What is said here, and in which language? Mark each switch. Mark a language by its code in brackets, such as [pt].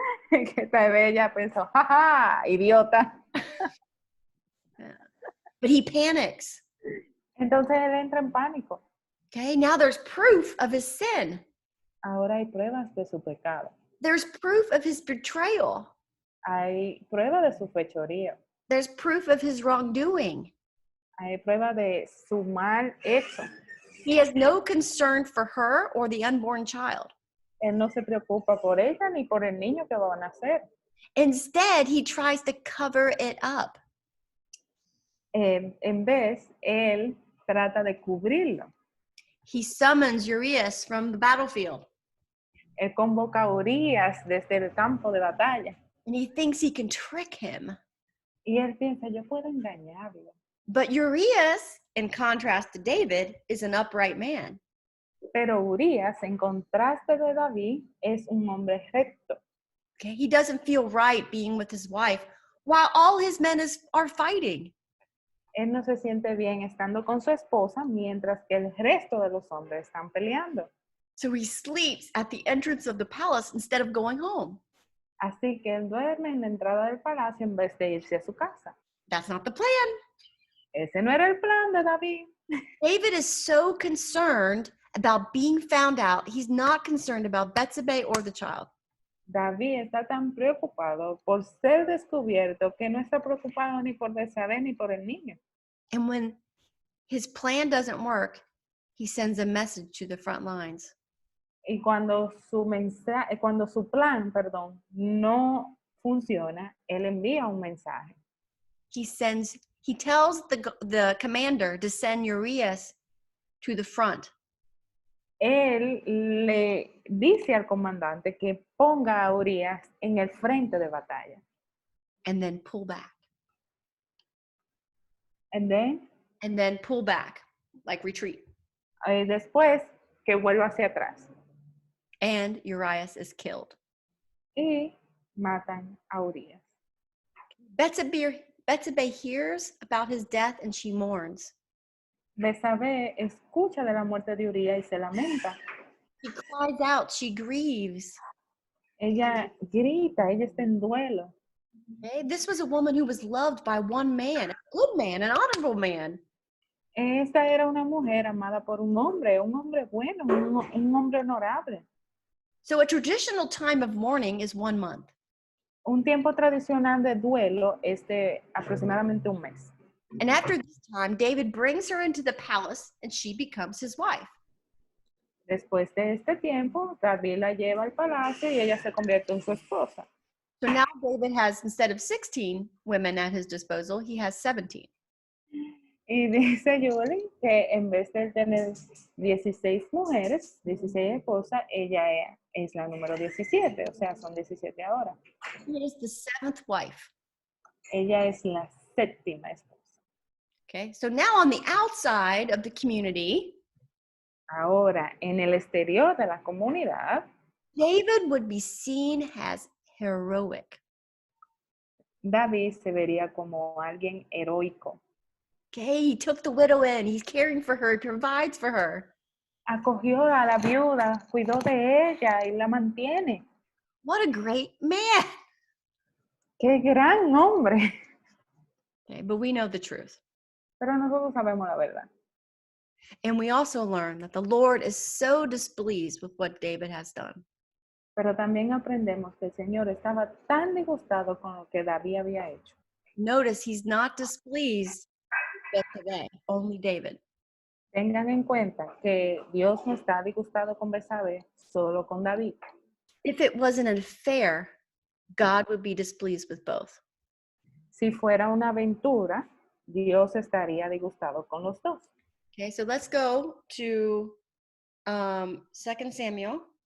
[es] Que tal vez ella pensó, jaja, idiota. [en] But he panics. [es] Entonces él entra en pánico. [en] Okay, now there's proof of his sin. [es] Ahora hay pruebas de su pecado. [en] There's proof of his betrayal. [es] Hay prueba de su fechoría. [en] There's proof of his wrongdoing. [es] Hay prueba de su mal hecho. [en] He has no concern for her or the unborn child. [es] Él no se preocupa por ella ni por el niño que va a nacer. [en] Instead, he tries to cover it up. [es] En vez, él trata de cubrirlo. [en] He summons Urias from the battlefield. [es] Él convoca a Urías desde el campo de batalla. [en] And he thinks he can trick him. [es] Y él piensa, yo puedo engañarlo. [en] But Urias, in contrast to David, is an upright man. [es] Pero Urías, en contraste de David, es un hombre recto. [en] Okay, he doesn't feel right being with his wife while all his men are fighting. [es] Él no se siente bien estando con su esposa mientras que el resto de los hombres están peleando. [en] So he sleeps at the entrance of the palace instead of going home. [es] Así que él duerme en la entrada del palacio en vez de irse a su casa. [en] That's not the plan. [es] Ese no era el plan de David. [en] David is so concerned about being found out. He's not concerned about Betsabe or the child. [es] David está tan preocupado por ser descubierto que no está preocupado ni por Betsabe ni por el niño. [en] And when his plan doesn't work, he sends a message to the front lines. [es] Y cuando cuando su plan, perdón, no funciona, él envía un mensaje. [en] He tells the commander to send Urias to the front. [es] Él le dice al comandante que ponga a Urias en el frente de batalla. [en] And then pull back. And then, Pull back, like retreat. [es] después que vuelva hacia atrás. [en] And Urias is killed. [es] Y matan a Urias. [en] Betsabe hears about his death and she mourns. [es] Betsabe escucha de la muerte de Urias y se lamenta. [en] She cries out, she grieves. [es] Ella grita, ella está en duelo. [en] Okay? This was a woman who was loved by one man, a good man, an honorable man. [es] Esta era una mujer amada por un hombre bueno, un hombre honorable. [en] So a traditional time of mourning is 1 month. [es] Un tiempo tradicional de duelo es de aproximadamente un mes. [en] And after this time, David brings her into the palace and she becomes his wife. [es] Después de este tiempo, David la lleva al palacio y ella se convierte en su esposa. [en] So now David has, instead of 16 women at his disposal, he has 17. [es] Y dice Julie que en vez de tener 16 mujeres, 16 esposas, ella es la número 17, o sea, son 17 ahora. [en] She is the 7th wife. [es] Ella es la séptima esposa. [en] Okay, so now on the outside of the community, [es] Ahora, en el exterior de la comunidad, [en] David would be seen as heroic. [es] David se vería como alguien heroico. [en] Okay, he took the widow in, he's caring for her, he provides for her. [es] Acogió a la viuda, cuidó de ella y la mantiene. [en] What a great man. [es] ¡Qué gran hombre! [en] Okay, but we know the truth. [es] Pero nosotros sabemos la verdad. [en] And we also learn that the Lord is so displeased with what David has done. [es] Pero también aprendemos que el Señor estaba tan disgustado con lo que David había hecho. [en] Notice he's not displeased with Betsabe, only David. [es] Tengan en cuenta que Dios no está disgustado con Betsabe, solo con David. [en] If it was an affair, God would be displeased with both. [es] Si fuera una aventura, Dios estaría disgustado con los dos. [en] Okay, so let's go to 2 Samuel.